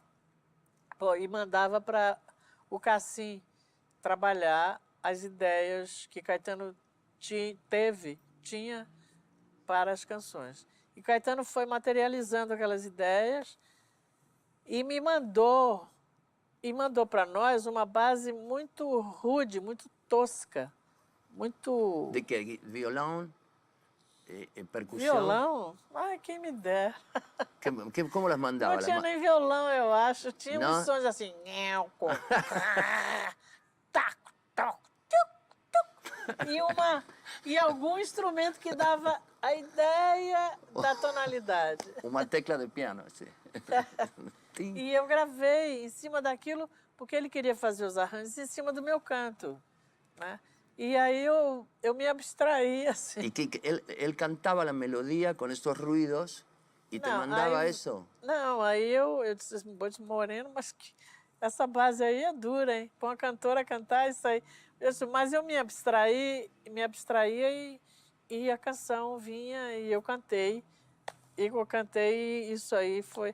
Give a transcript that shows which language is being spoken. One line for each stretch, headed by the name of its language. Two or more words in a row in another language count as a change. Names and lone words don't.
Portuguese: E mandava para o Cassim trabalhar as ideias que Caetano tinha para as canções. E Caetano foi materializando aquelas ideias e me mandou para nós uma base muito rude, muito tosca, muito...
Spanish: ¿De qué? ¿Violón? ¿Percusión?
Portuguese: Violão? Ai, quem me dera.
Spanish: ¿Cómo las mandaba?
Portuguese: Não tinha nem violão, eu acho. Tinha Não? uns sons assim... taco, toco, e algum instrumento que dava a ideia da tonalidade. Uma tecla de piano, assim. E eu gravei em cima daquilo, porque ele queria fazer os arranjos em cima do meu canto, né? E aí eu me abstraí, assim.
Spanish: ¿Y que él cantaba la melodía con estos ruidos y te mandaba eso?
Portuguese: Não, aí eu disse, Moreno, mas essa base aí é dura, hein? Põe uma cantora a cantar isso aí. Eu disse, mas eu me abstraía e a canção vinha e eu cantei. E eu cantei isso aí foi...